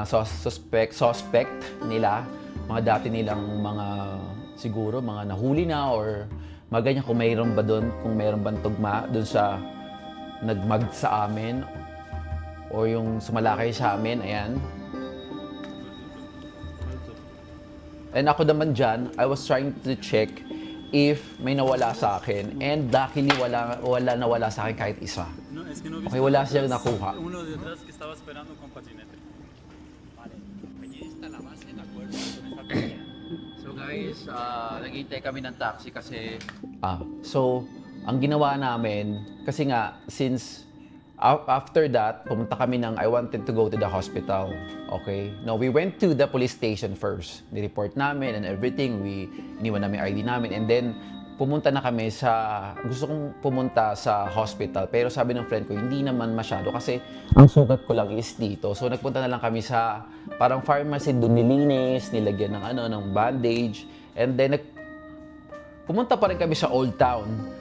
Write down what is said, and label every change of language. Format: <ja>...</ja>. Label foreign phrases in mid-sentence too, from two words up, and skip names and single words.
<tl>suspect nila, mga dati nilang mga siguro mga nahuli na or mga ganyan kung mayroon ba doon, kung mayroon bang tugma doon sa nagmag sa amin o yung sumalakay sa amin, ayan. And ako naman dyan,</tl> <en>I was trying to check if</en> <tl>may nawala sa akin.</tl> <en>And luckily,</en> <tl>wala nawala sa akin kahit isa.</tl> <es>No, es que no</es> <tl>Okay, wala siyang nakuha.</tl> <es>Uno de atrás que estaba esperando con patinete.</es> <tl>So guys, naghihintay kami ng taxi kasi... so, ang ginawa namin, kasi nga,</tl> <en>since After that,</en> <tl>pumunta kami</tl> <en>I wanted to go to the hospital. Okay? No, we went to the police station first.</en> <tl>Ni-report namin</tl> <en>and everything.</en> <tl>Iniwan namin ID namin.</tl> <en>And then,</en> <tl>pumunta na kami gusto kong pumunta sa hospital. Pero sabi ng friend ko, hindi naman masyado kasi ang sugat ko lang is dito. So, nagpunta na lang kami sa parang pharmacy, doon nilinis, nilagyan ng bandage.</tl> <en>And then,</en> <tl>pumunta pa rin kami sa Old Town.</tl>